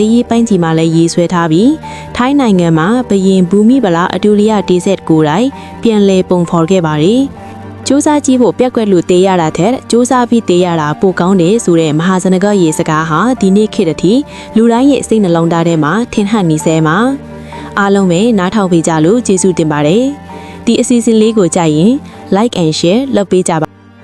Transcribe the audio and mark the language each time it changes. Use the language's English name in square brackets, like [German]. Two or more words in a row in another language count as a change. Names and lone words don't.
[Burmese] ည်းရေးပိုင်းကြီးမှာလည်းရေးဆွဲထားပြီးထိုင်းနိုင်ငံမှာဘရင်ဘူမိဗလာအတူလီယာဒေဆက်ကိုယ်တိုင်ပြန်လည်ပုံဖော်ခဲ့ပါတယ်။စူးစမ်းကြည့်ဖို့ပြက်ကွက်လို့တေးရတာတဲ့စူးစမ်းပြီးတေးရတာပိုကောင်းတယ်ဆိုတဲ့မဟာဇနကရေစကားဟာဒီနေ့ခေတ်အထိလူတိုင်းရဲ့စိတ်နှလုံးသားထဲမှာထင်ဟပ်နေဆဲမှာအားလုံးပဲနားထောင်ပေးကြလို့ကျေးဇူးတင်ပါတယ်။ဒီအစီအစဉ်လေးကိုကြိုက်ရင် [English] like and share [Burmese] လုပ်ပေးကြပါ